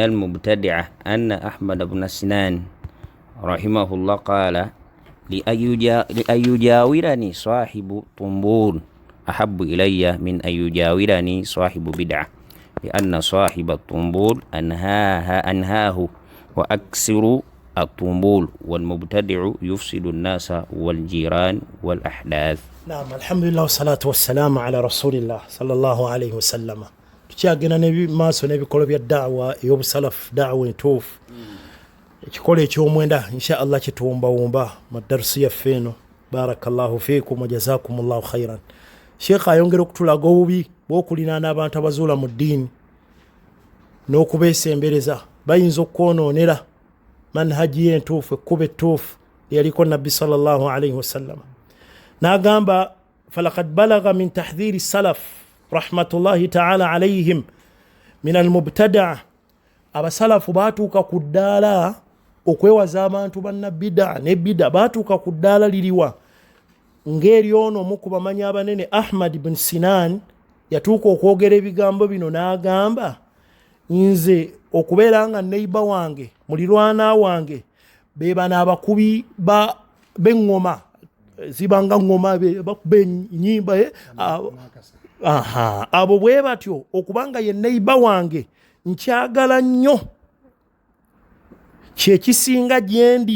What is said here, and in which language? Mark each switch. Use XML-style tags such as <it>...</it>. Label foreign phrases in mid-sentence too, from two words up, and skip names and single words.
<ar>المبتدعة أن أحمد بن سنان رحمه الله قال لأن يجاورني صاحب طنبور أحب إلي من أن يجاورني صاحب بدعة لأن صاحب الطنبور أنهاه وأكسر الطنبول والمبتدع يفسد الناس والجيران والأحداث. نعم الحمد لله والصلاة والسلام على رسول الله صلى الله عليه وسلم.</ar> <lg>tukyagenda maaso n'ebikolo bya da'wa ey'obusalafu da'wa entuufu ekikolo eky'omwenda</lg> <ar>إن شاء الله</ar> <lg>kituwumbawumba mu darusi yaffe eno.</lg> <ar>بارك الله فيكم وجزاكم الله خيرا.</ar> <lg>Sheikh ayongera okutulaga obubi bw'okulinaana abantu abazuula mu ddiini n'okubeesembereza bayinza okwonoonera manhaji entuufu ekkuba ettuufu yaliko nabbi</lg> <ar>صلى الله عليه وسلم. N'agamba فلقد بلغ من تحذير السلف رحمة الله تعالى عليهم من المبتدعة,</ar> <lg>abasalafu baatuuka ku ddaala okwewaza abantu bannabida ne bida, baatuuka ku ddaala liriwa ng'eri ono omu ku bamanyi abanene Ahmad ibn Sinan yatuuka okwogera ebigambo bino n'agamba nze okubeera nga neiba wange mulirwana wange bebana abakubi b'engoma zibanga ngoma bakuba ennyimba abo bwe batyo okubanga ye neiba wange nkyagala nnyo kyekisinga gyendi.</lg>